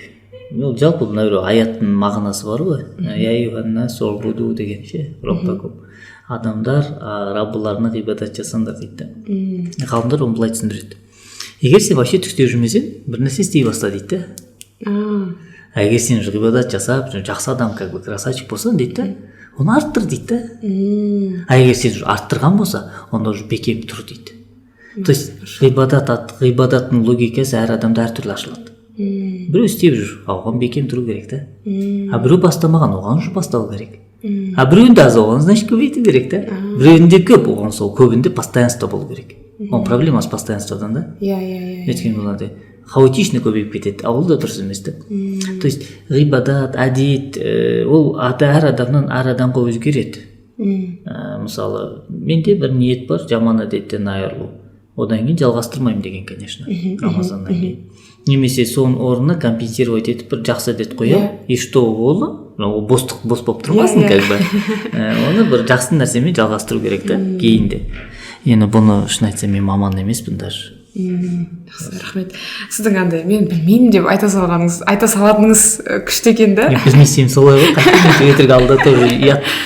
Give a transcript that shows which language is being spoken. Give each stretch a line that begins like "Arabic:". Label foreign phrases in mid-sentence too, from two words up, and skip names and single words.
Kazakh: Жалпы мына аяттың мағынасы бар ғой.
Arabic: يا أيها الناس اعبدوا
Kazakh: деген ше, роббакум. Адамдар раббыларына ғибадат жасаңдар дейді. Ғалымдар оны былай түсіндіреді. Егер сен вообще түк жүрмесең, бір нәрсе істей баста дейді. Егер сен ғибадат жасап, жақсы адам,
Russian: как бы красавчик
Kazakh: болсаң дейді, оны арттыр дейді. А егер сен арттырған болса, онда уже бекем тұр дейді.
Russian: То есть
Kazakh: ғибадаттың логикасы әр адамда әртүрлі ашылады. Біреу істеп жүр, оған бекем тұру керек та. А біреу бастамаған, оған уже бастау керек. А біреуінде аз, оған значит көбейту керек та. Біреуінде көп, оған сол көбінде постоянство болу керек. Он
Russian: проблема с постоянстводан
Kazakh: да. Өйткені бұларды хаотично көбейіп кетеді, а ол да дұрыс емес та.
Russian: То есть
Kazakh: ғибадат, әдет, ол әр адамнан әр адамға өзгереді. Мысалы, менде бір ниет бар, жаман әдеттен айырылу. Одан кейін жалғастырмаймын деген, конечно, Рамазаннан кейін. Немесе соның орнына компенсировать етіп бір жақсы әдет қоя,
Russian: и что
Kazakh: ол бос болып тұрмасын,
Russian: как бы.
Kazakh: Оны бір жақсы нәрсемен жалғастыру керек та, кейін де. Енді бұны шын айтсам, мен маман емеспін даже. Рахмет. Сіздің андай, мен білмеймін деп айта салатыныңыз күшті екен да? Білмесем солай ғой, қайтадан өтірік алды тоже ұят.